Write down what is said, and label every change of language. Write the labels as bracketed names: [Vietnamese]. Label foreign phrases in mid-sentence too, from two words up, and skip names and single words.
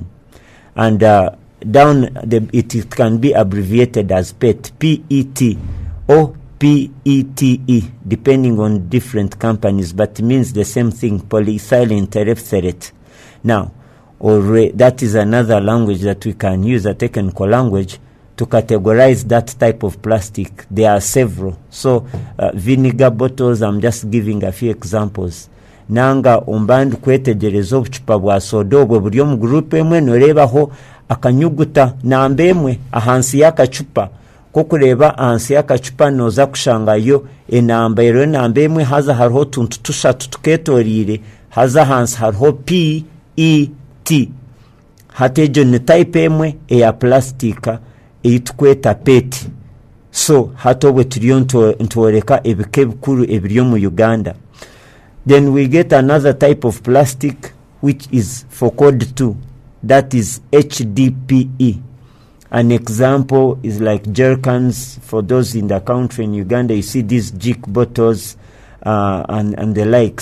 [English] And down, it can be abbreviated as PET, P-E-T, or P-E-T-E, depending on different companies, but it means the same thing, polyethylene terephthalate. Now, that is another language that we can use, a technical language, to categorize that type of plastic. There are several. So, vinegar bottles, I'm just giving a few examples. [Nyankole] Nanga umbandu kwetegereza obucupa bwa soda obwo buri omu group emwe norebaho akanyuguta namba emwe ahansi y'akacupa ko kureba ansi y'akacupa noza kushangayo enamba rero enamba emwe haza hariho tuntu tushatu tuketorire haza hansi hariho PET hatejo ni type emwe eya plastika eyitukweta PET. So hatobwe turiyo ntoreka ebike bikuru ebiryo mu Uganda. [English] Then we get another type of plastic which is for code 2, that is HDPE. An example is like jerrycans. For those in the country in Uganda, you see these jik bottles and the like.